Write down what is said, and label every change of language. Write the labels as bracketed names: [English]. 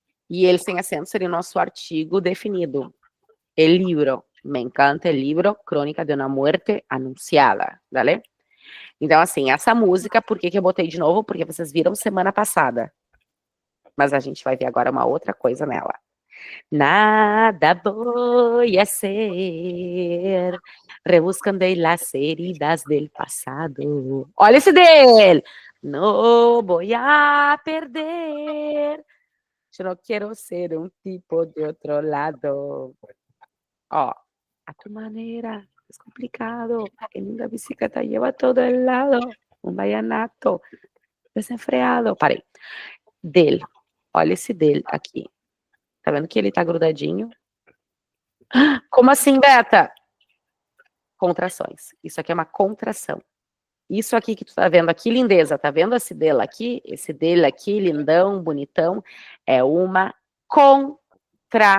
[Portuguese] E ele sem acento seria o nosso artigo definido. El libro. [Spanish] Me encanta el libro. Crônica de uma muerte anunciada. Vale? [Portuguese] Então, assim, essa música, por que eu botei de novo? Porque vocês viram semana passada. Mas a gente vai ver agora uma outra coisa nela. [Spanish] Nada voy a hacer, rebuscando en las heridas del pasado. [Portuguese] Olha esse dele! [Spanish] No voy a perder, yo no quiero ser un tipo de otro lado. Ó, a tu manera, es complicado, que linda bicicleta lleva a todo el lado, un vallenato desenfreado. [Portuguese] Parei. Dele, olha esse dele aqui. Tá vendo que ele tá grudadinho? Como assim, Beta? Contrações. Isso aqui é uma contração. Isso aqui que tu tá vendo aqui, lindeza, tá vendo esse dele aqui? Esse dele aqui, lindão, bonitão, é uma contração.